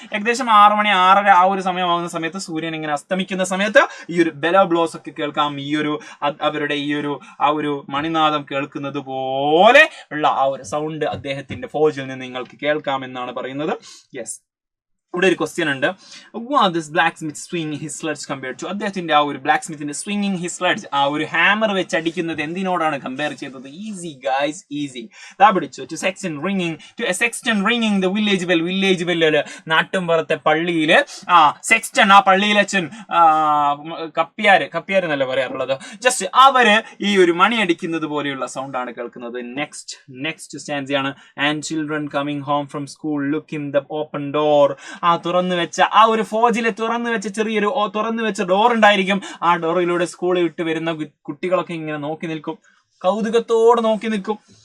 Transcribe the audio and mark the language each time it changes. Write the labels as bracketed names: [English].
[Malayalam] ഏകദേശം 6 മണി 6:30 ആ ഒരു സമയമാകുന്ന സമയത്ത്, സൂര്യൻ ഇങ്ങനെ അസ്തമിക്കുന്ന സമയത്ത് ഈ ഒരു ബെലോ ബ്ലോസ് ഒക്കെ കേൾക്കാം. അവരുടെ ആ ഒരു മണിനാദം കേൾക്കുന്നത് പോലെ ഉള്ള ആ ഒരു സൗണ്ട് അദ്ദേഹത്തിന്റെ ഫോർജിൽ നിന്ന് നിങ്ങൾക്ക് കേൾക്കാമെന്നാണ് പറയുന്നത്. യെസ്, ഇവിടെ ഒരു ക്വസ്റ്റ്യൻ ഉണ്ട്. [English] What does blacksmith swing his sledge compared to? [Malayalam] അദ്ദേഹത്തിന്റെ ആ ഒരു ബ്ലാക്ക്സ്മിത്തിന്റെ [English] swinging his sledge, [Malayalam] ആ ഒരു ഹാമർ വെച്ച് അടിക്കുന്നത് എന്തിനോടാണ് കമ്പയർ ചെയ്തത്? [English] Easy guys, easy. [Malayalam] ദാ പിടിച്ചു. [English] To a sexton ringing the village bell. [Malayalam] Village bell, നാട്ടുംപുറത്തെ പള്ളിയില് സെക്സ്റ്റൺ, ആ പള്ളിയിലച്ഛൻ, കപ്പ്യാര് എന്നല്ല പറയാറുള്ളത്. ജസ്റ്റ് അവര് ഈ ഒരു മണി അടിക്കുന്നത് പോലെയുള്ള സൗണ്ട് ആണ് കേൾക്കുന്നത്. Next സ്റ്റാൻസിയാണ്. [English] And children coming home from school look in the open door. [Malayalam] തുറന്നു വെച്ച ആ ഒരു ഫോജിലെ ചെറിയൊരു തുറന്നു വെച്ച ഡോർ ഉണ്ടായിരിക്കും. ആ ഡോറിലൂടെ സ്കൂളിൽ വിട്ട് വരുന്ന കുട്ടികളൊക്കെ ഇങ്ങനെ നോക്കി നിൽക്കും, കൗതുകത്തോടെ നോക്കി നിൽക്കും.